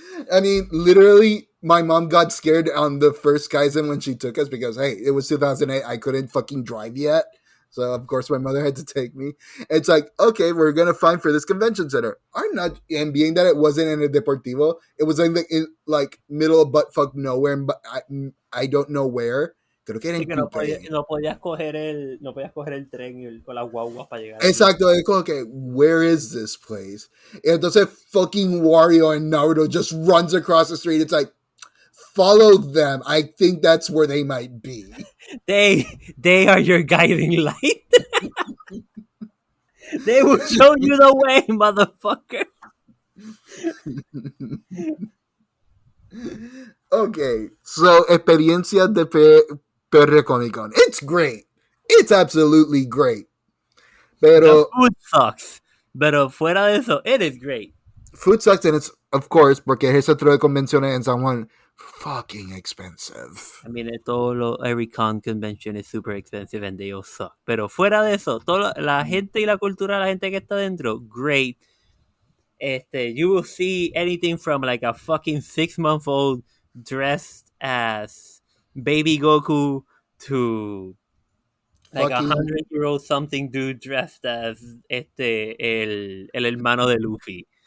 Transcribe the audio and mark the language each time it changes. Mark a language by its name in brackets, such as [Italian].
[English] I mean, literally, my mom got scared on the first Kaizen when she took us because, hey, it was 2008. I couldn't fucking drive yet. So, of course, my mother had to take me. It's like, okay, we're going to find for this convention center. I'm not, and being that it wasn't in a Deportivo, it was in like middle of buttfuck nowhere, but I don't know where. [Spanish] Creo que era en Coupé. No podías coger el tren con las guaguas para llegar. Exacto, es como que, [English] where is this place? [Spanish] Entonces [English] fucking Wario and Naruto just runs across the street. It's like, follow them. I think that's where they might be. They are your guiding light. They will show you the way, motherfucker. Okay, so [Spanish] experiencias de [English] Puerto Rico Comic Con. It's great. It's absolutely great. [Spanish] Pero [English] the food sucks. [Spanish] Pero fuera de eso, [English] it is great. Food sucks, and it's, of course, [Spanish] porque ese centro de convenciones en San Juan [English] fucking expensive. I mean, every con convention is super expensive and they all suck. [Spanish] Pero fuera de eso, la gente y la cultura, la gente que está dentro, [English] great. You will see anything from like a fucking 6-month-old dressed as Baby Goku to like a 100-year-old something dude dressed as [Spanish] el hermano de [English] Luffy.